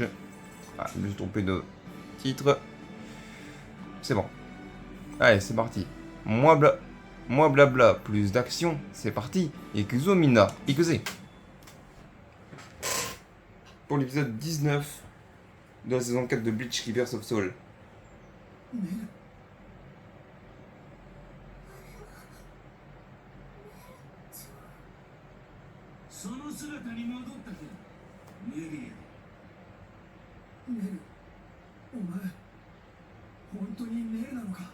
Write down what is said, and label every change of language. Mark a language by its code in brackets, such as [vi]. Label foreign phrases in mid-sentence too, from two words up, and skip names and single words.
[fr] Ah, je me suis trompé de titre. C'est bon. Allez, c'est parti. Moi blabla, plus d'action, c'est parti. [ja] 行くぞ皆、行くぜ. [fr] Pour l'épisode 19 de la saison 4 de Bleach Rebirth of Soul. [ja] その姿に戻ったか、メリア。ネル、お前、本当にネルなのか。